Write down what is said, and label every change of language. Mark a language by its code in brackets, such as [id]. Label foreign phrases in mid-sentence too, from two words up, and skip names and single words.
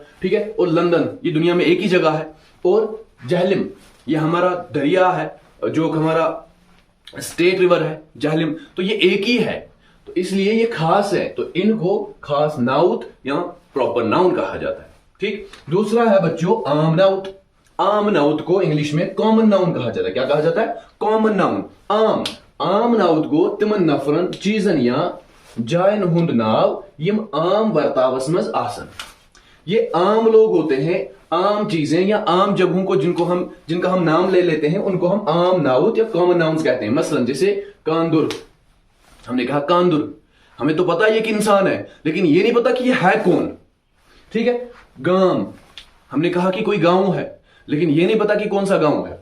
[hi] ठीक है, और लंदन ये दुनिया में एक ही जगह है। और जहलिम ये हमारा दरिया है, जो हमारा [en] state river [hi] है जहलिम, तो ये एक ही है, तो इसलिए ये खास है। तो इनको खास नाउत या [en] proper noun [hi] कहा जाता है। ठीक, दूसरा है बच्चों आम नाउत। आम नाउत को इंग्लिश में [en] common noun [hi] कहा जाता है। क्या कहा जाता है? [en] common noun. [ks] आम, आम नाउत गो तिमन नफरन चीजन या जायन हुंद नाव यम आम बर्तावस मज आसन। [hi] ये आम लोग होते हैं, आम चीजें या आम जगहों को जिनका हम नाम ले लेते हैं, उनको हम आम नाउत या [en] common nouns [hi] कहते हैं। मसलन जैसे कांदुर, हमने कहा कांदुर, हमें तो पता है ये कि इंसान है, लेकिन ये नहीं पता कि ये है कौन। ठीक है, गांव, हमने कहा कि कोई गांव है, लेकिन ये नहीं पता कि कौन सा गांव है।